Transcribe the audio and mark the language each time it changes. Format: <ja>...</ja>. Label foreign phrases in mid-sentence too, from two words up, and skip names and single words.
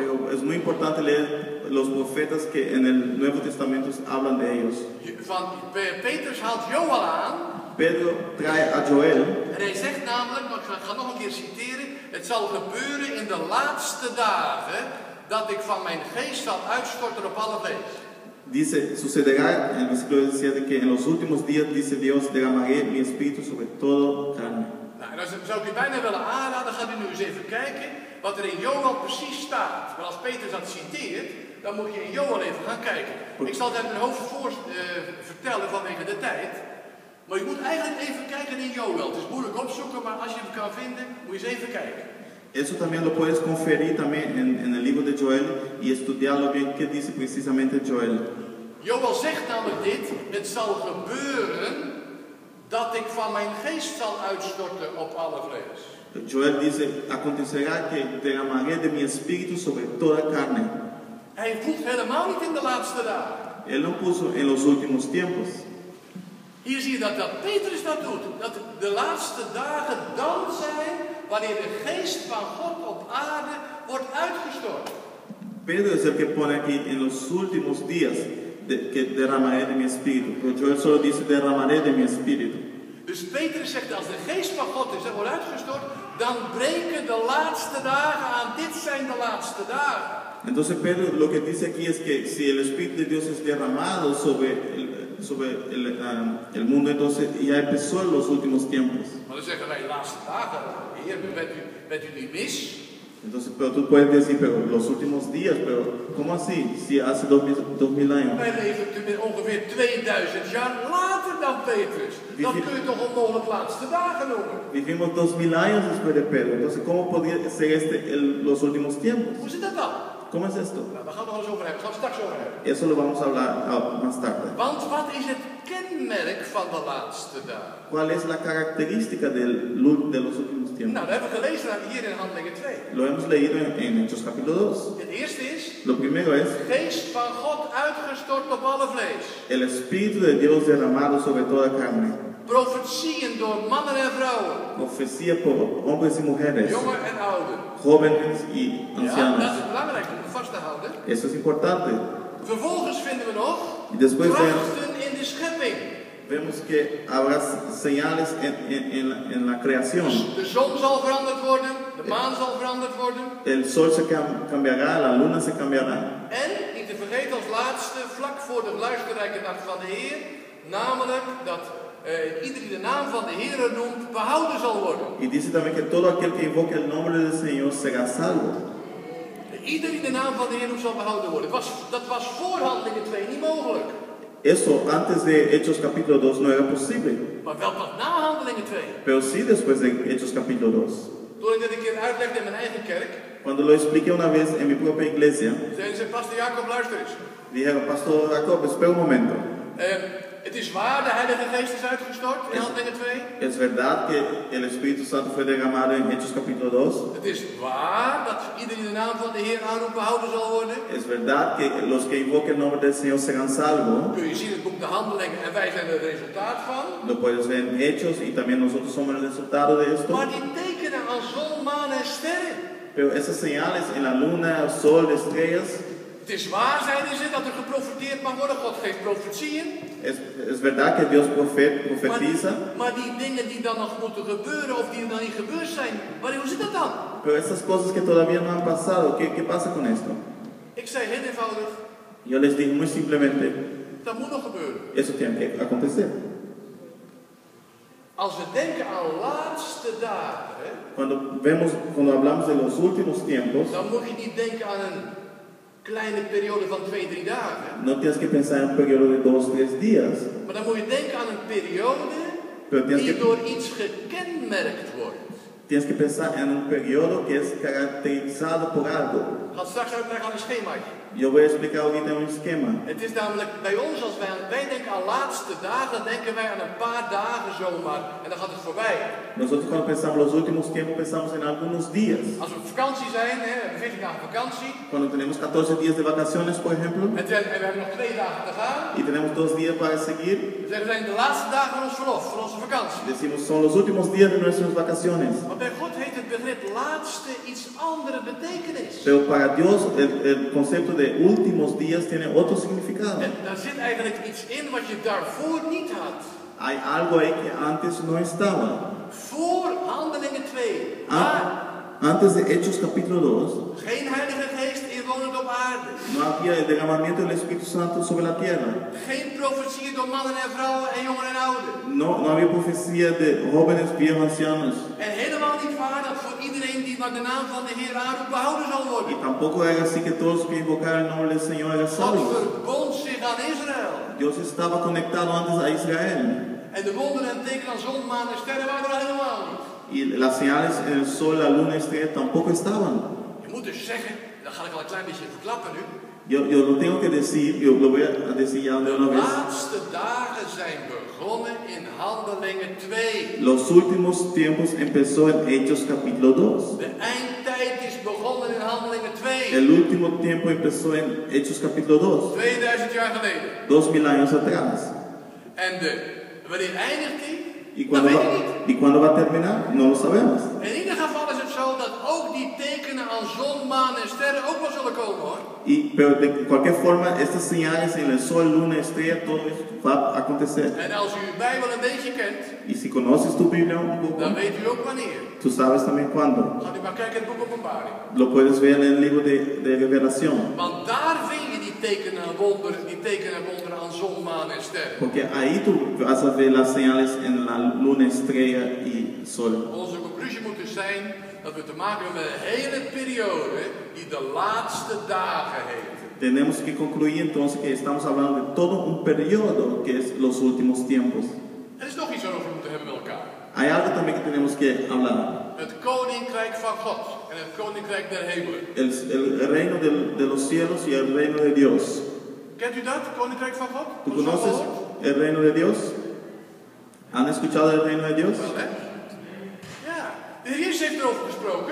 <es>Pero es muy importante leer los profetas que en el Nuevo Testamento hablan de ellos.</es> <nl>Petrus haalt Joël aan.</nl> <es>Pedro trae a Joel.</es> <nl>En hij zegt namelijk, maar ik ga nog een keer citeren, het zal gebeuren in de laatste dagen dat ik van mijn geest zal uitstorten op alle vlees.</nl> <es>Dice, sucederá en el versículo 17 que en los últimos días, dice Dios, derramaré mi espíritu sobre todo carne.</es> <nl>Nou, dan zou ik u bijna willen aanraden, gaat u nu eens even kijken wat er in Joël precies staat. Maar als Petrus dat citeert, dan moet je in Joël even gaan kijken. Ik zal het uit mijn hoofd vertellen vanwege de tijd. Maar je moet eigenlijk even kijken in Joël. Het is moeilijk opzoeken, maar als je hem kan vinden, moet je eens even kijken.</nl> <es>Eso también lo puedes conferir también en el libro de Joel y estudiarlo bien qué dice precisamente Joel.</es> <nl>Joël zegt namelijk dit, het zal gebeuren dat ik van mijn geest zal uitstorten op alle vlees.</nl> <es>Joel dice, acontecerá que derramaré de mi espíritu sobre toda carne.</es> <nl>Hij voegt helemaal niet in de laatste dagen.</nl> <es>Él lo puso en los últimos tiempos.</es> <nl>Hier zie je dat Petrus dat doet. Dat de laatste dagen dan zijn wanneer de geest van God op aarde wordt uitgestort.</nl> <es>Pedro es el que pone aquí en los últimos días que derramaré de mi espíritu. Pero Joel solo dice derramaré de mi espíritu.</es> <nl>Dus Petrus zegt als de geest van God is en wordt uitgestort, dan breken de laatste dagen aan. Dit zijn de laatste dagen.</nl> <es>Entonces Pedro lo que dice aquí es que si el Espíritu de Dios es derramado sobre el mundo, entonces ya empezó en los últimos tiempos.</es> <nl>Maar dan zeggen wij laatste dagen, Heer, bent u niet mis?</nl> <es>Entonces, pero tú puedes decir, pero los últimos días, pero ¿cómo así? Si hace 2000 años.</es> <nl>Wij leven ongeveer 2000 jaar later dan Petrus. Dat kun je toch onmogelijk laatste dagen noemen?</nl> <es>Vivimos 2000 años después de Pedro. Entonces, ¿cómo podría ser los últimos tiempos?</es> <nl>Hoe zit dat dan?</nl> <es>¿Cómo es esto?</es> <nl>Nou, daar gaan we nog eens over hebben. Daar gaan we straks over hebben.</nl> <es>Eso lo vamos a hablar más tarde.</es> <nl>Want wat is het kenmerk van de laatste dagen?</nl> <es>¿Cuál es la característica de los últimos tiempos?</es> <nl>Nou, dat hebben we gelezen hier in Handelingen 2.</nl> <es>Lo hemos leído en Hechos capítulo 2.</es> <nl>Het eerste is,</nl> <es>Lo primero es,</es> <nl>geest van God uitgestort op alle vlees.</nl> <es>el Espíritu de Dios derramado sobre toda carne.</es> <nl>Profetieën door mannen en vrouwen.</nl> <es>Profecía por hombres y mujeres.</es> <nl>Jongen en ouden.</nl> <es>Jóvenes y ancianos.</es> <nl>Ja, dat is belangrijk om vast te houden.</nl> <es>Eso es importante.</es> <nl>Vervolgens vinden we nog krachten in de schepping.</nl> <es>Vemos que habrá señales en la creación.</es> <nl>De zon zal veranderd worden, de maan zal veranderd worden.</nl> <es>El sol se cambiará, la luna se cambiará.</es> <nl>En, niet te vergeten als laatste, vlak voor de luisterrijke nacht van de Heer, namelijk dat ieder die de naam van de Heer noemt, behouden zal worden.</nl> <es>Y dice también que todo aquel que invoque el nombre del Señor será salvo.</es> <nl>Ieder die de naam van de Heer noemt, zal behouden worden. Dat was voor Handelingen 2 niet mogelijk.</nl> <es>Eso antes de Hechos capítulo 2 no era posible,</es> <nl>Maar wel pas na Handelingen 2.</nl> <es>pero sí después de Hechos capítulo 2.</es> <nl>Toen ik dit een keer uitlegde in mijn eigen kerk,</nl> <es>Cuando lo expliqué una vez en mi propia iglesia,</es> <nl>zeiden ze, Pastor Jacob, luister eens.</nl> <es>dijeron, Pastor Jacob, espera un momento.</es> <nl>Het is waar, de Heilige Geest is uitgestort in Handelingen 2.</nl> <es>Es verdad que el Espíritu Santo fue derramado en Hechos capítulo 2.</es> <nl>Het is waar dat ieder die de naam van de Heer aanroept behouden zal worden.</nl> <es>Es verdad que los que invoquen el nombre del Señor serán salvos.</es> <nl>Kun je zien in het boek De Handelingen en wij zijn er het resultaat van.</nl> <es>Lo puedes ver en Hechos y también nosotros somos el resultado de esto.</es> <nl>Maar die tekenen aan zon, maan en sterren.</nl> <es>Pero esas señales en la luna, el sol, estrellas,</es> <nl>Het is waar, zeiden ze, dat er geprofeteerd mag worden. God geeft profetieën.</nl> <es>es verdad que Dios profetiza.</es> <nl>Maar die dingen die dan nog moeten gebeuren of die dan niet gebeurd zijn, hoe zit dat dan?</nl> <es>Pero esas cosas que todavía no han pasado, ¿qué pasa con esto?</es> <nl>Ik zei heel eenvoudig,</nl> <es>Yo les dije muy simplemente,</es> <nl>dat moet nog gebeuren.</nl> <es>eso tiene que acontecer.</es> <nl>Als we denken aan laatste dagen,</nl> <es>Cuando hablamos de los últimos tiempos,</es> <nl>dan moet je niet denken aan een kleine periode van 2-3 dagen.</nl> <es>no tienes que pensar en un periodo de 2-3 días,</es> <nl>Maar dan moet je denken aan een periode die door iets gekenmerkt wordt.</nl> <es>tienes que pensar en un periodo que es caracterizado por algo.</es> <nl>Ik ga het straks uitleggen aan een schemaatje.</nl> <es>Yo voy a explicar ahorita un esquema.</es> <nl>Het is namelijk bij ons, als wij denken aan laatste dagen, denken wij aan een paar dagen zomaar en dan gaat het voorbij.</nl> <es>Nosotros cuando pensamos los últimos tiempos pensamos en algunos días.</es> <nl>Als we op vakantie zijn, we hebben 14 dagen vakantie.</nl> <es>Cuando tenemos 14 días de vacaciones, por ejemplo,</es> <nl>En we hebben nog 2 dagen te gaan.</nl> <es>y tenemos 2 días para seguir,</es> <nl>We zeggen, we zijn de laatste dagen van ons verlof, van onze vakantie.</nl> <es>decimos son los últimos días de nuestras vacaciones.</es> <nl>Maar bij God heeft het begrip laatste iets andere betekenis.</nl> <es>Pero para Dios el concepto de últimos días tiene otro significado.</es> <nl>En daar zit eigenlijk iets in wat je daarvoor niet had.</nl> <es>Hay algo ahí que antes no estaba.</es> <nl>Voor Handelingen 2.</nl> <es>Antes de Hechos capítulo 2,</es> <nl>Geen Heilige Geest inwonend op aarde.</nl> <es>no había el derramamiento del Espíritu Santo sobre la tierra.</es> <nl>Geen profetieën door mannen en vrouwen en jongen en ouden.</nl> <es>No había profecía de jóvenes, viejos, ancianos.</es> <nl>En helemaal niet waar dat voor iedereen die naar de naam van de Heer aanroept behouden zal</nl> <es>Y</es> <nl>worden.</nl> <es>tampoco era así que todos que invocaran el nombre del Señor eran</es> <nl>God</nl> <es>salvos.</es> <nl>verbond zich aan Israël.</nl> <es>Dios estaba conectado antes a Israel.</es> <nl>En de wonderen en tekenen aan zon, maan en sterren waren er helemaal niet.</nl> <es>Y las señales en el sol, la luna, estrella tampoco estaban.</es> <nl>Je moet dus zeggen, dat ga ik al een klein beetje verklappen nu.</nl> <es>Yo lo tengo que decir, yo lo voy a decir ya de</es> <nl>De</nl> <es>una vez.</es> <nl>laatste dagen zijn begonnen in Handelingen 2.</nl> <es>Los últimos tiempos empezó en Hechos capítulo 2.</es> <nl>De eindtijd is begonnen in Handelingen 2.</nl> <es>El último tiempo empezó en Hechos capítulo 2.</es> <nl>2000 jaar geleden.</nl> <es>2000 años atrás.</es> <nl>En wanneer eindigt die?</nl> <es>¿Y</es> <nl>Dat weet je niet.</nl> <es>cuándo va a terminar? No lo sabemos.</es> <nl>In ieder geval is het zo dat ook die tekenen aan zon, maan en sterren ook wel zullen komen hoor.</nl> <es>Pero de cualquier forma, estas señales en el sol, luna, estrella, todo eso va a acontecer.</es> <nl>En als u uw Bijbel een beetje kent,</nl> <es>Y si conoces tu Biblia un poco,</es> <nl>dan weet u ook wanneer.</nl> <es>tú sabes también cuándo.</es> <nl>Gaat u maar kijken in het boek Openbaring.</nl> <es>Lo puedes ver en el libro de Revelación.</es> <nl>Want daar vind je die tekenen en wonderen aan zon, maan en sterren.</nl> <es>Porque ahí tú vas a ver las señales en la luna, estrella y sol.</es> <nl>Onze conclusie moet dus zijn dat we te maken hebben met een hele periode die de laatste dagen heet.</nl> <es>Tenemos que concluir entonces que estamos hablando de todo un periodo que es los últimos tiempos.</es> <nl>Er is nog iets waarover we moeten hebben met elkaar.</nl> <es>Hay algo también que tenemos que hablar.</es> <nl>Het koninkrijk van God en het koninkrijk der hemelen.</nl> <es>El reino de los cielos y el reino de Dios.</es> <nl>Kent u dat, het koninkrijk van God?</nl> <es>¿Tú conoces el reino de Dios? ¿Han escuchado el reino de Dios?</es> <nl>Wel, hè? Ja, de Heer Jezus heeft erover gesproken.</nl>